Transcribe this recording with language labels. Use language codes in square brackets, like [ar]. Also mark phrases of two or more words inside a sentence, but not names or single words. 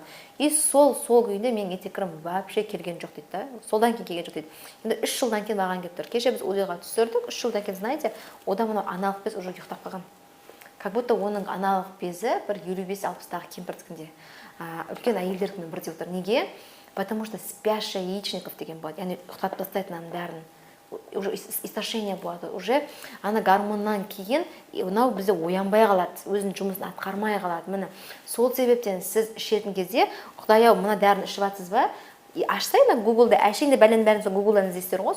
[kk] И сол күйінде менің етекірім вообще келген жоқ дейді да. Солдан кейін келген жоқ дейді. Енді 3 жылдан кейін маған келіп тұр. Кеше біз УЗИ-ға түсірдік, 3 жылдан кейін, знаете, одан мынау аналық без уже ұйықтап қалған. [ru] Как будто [kk] оның аналық безі бір 55-60-дағы кемпірдікінде. Үлкен әйелдердің бірдей отыр. Неге? [ru] Потому что спящая яичников [kk] деген болады. Яғни ұйықтатып тастайды мынаның бәрін. [ru] Уже истощение болады. [kk] Уже ана гормоннан кейін мынау бізде оянбай қалады, өзінің жұмысын атқармай қалады. Міне сол себептен сіз ішетін кезде, Құдай-ау, мына дәріні ішіп жатсыз ба? Ашсай на Google-да, әшейінде бәрін сол Google-дан іздейсіздер ғой.